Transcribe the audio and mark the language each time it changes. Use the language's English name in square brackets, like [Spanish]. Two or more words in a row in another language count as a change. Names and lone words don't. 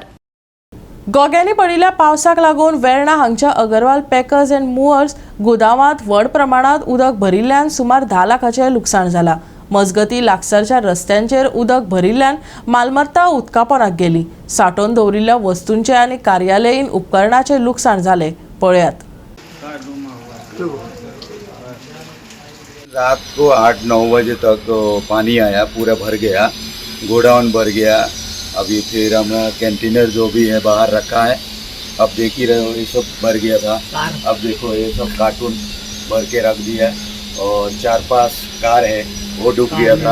[Konkani] गोग्यांनी पडिल्ल्या पावसाक लागून वेर्णा हांगच्या अगरवाल पॅकर्स अँड मुव्हर्स गोदामांत व्हड प्रमाणांत उदक भरिल्ल्यान सुमार 10 लाखाचें लुकसाण जालां. मजगतीं लागसारच्या रस्त्यांचेर उदक भरिल्ल्यान मालमत्ता उदकापोंदाक गेली. सांठोवन दवरिल्ल्या वस्तूंचे आनी कार्यालयीन उपकरणांचें लुकसाण जालें. पळयात. [Hindi] रात को 8-9 बजे तक पानी आया, पूरा भर गया, गोडाउन भर गया. अभी फिर हम कंटेनर जो भी है बाहर रखा है, अब देख ही रहे हो ये सब भर गया था. अब देखो ये सब कार्टून भर के रख दिया, और 4-5 कार है वो डूब गया था.